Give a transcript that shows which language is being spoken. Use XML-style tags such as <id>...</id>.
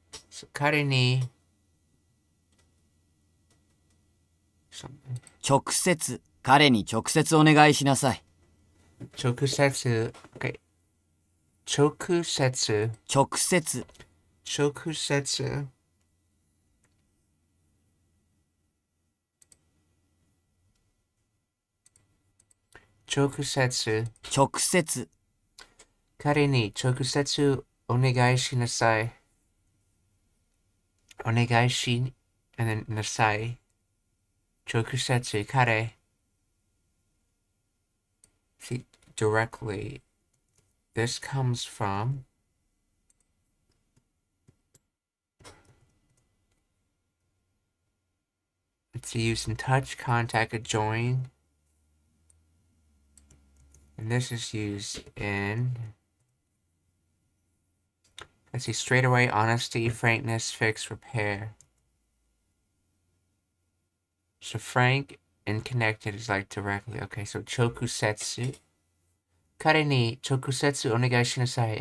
<en>So 彼に something</en> <ja>直接、彼に直接お願いしなさい。直接 okay 直接直接、直接直接直接、彼に直接お願いしなさい。お願いし and then なさい。直接彼</ja> <en>see directly. This comes from it's used in touch, contact, join. And this is used in, let's see, straight away, honesty, frankness, fix, repair. So frank and connected is like directly. Okay, so chokusetsu.</en> <ja>彼に直接お願いしなさい.</ja>